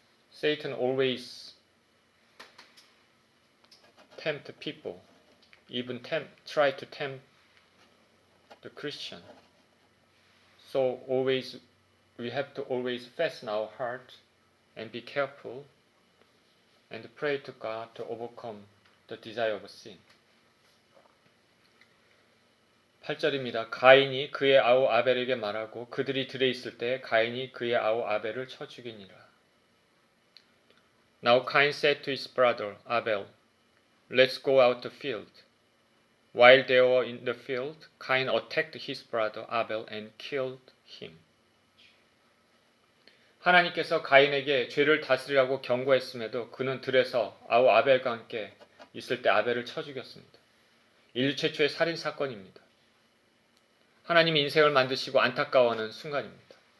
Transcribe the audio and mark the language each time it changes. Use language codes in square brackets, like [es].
[en] Satan always tempt people, even try to tempt the Christian. So always, we have to always fasten our heart and be careful and pray to God to overcome the desire of sin. [ko] 8절입니다. 가인이 그의 아우 아벨에게 말하고 그들이 들에 있을 때 가인이 그의 아우 아벨을 쳐 죽이니라. [en] Now Cain said to his brother Abel, Let's go out the field. While they were in the field, Cain attacked his brother Abel and killed him. [ko] 하나님께서 가인에게 죄를 다스리라고 경고했음에도 그는 들에서 아우 아벨과 함께 있을 때 아벨을 쳐 죽였습니다. 인류 최초의 살인 사건입니다. 하나님이 인생을 만드시고 안타까워하는 순간입니다.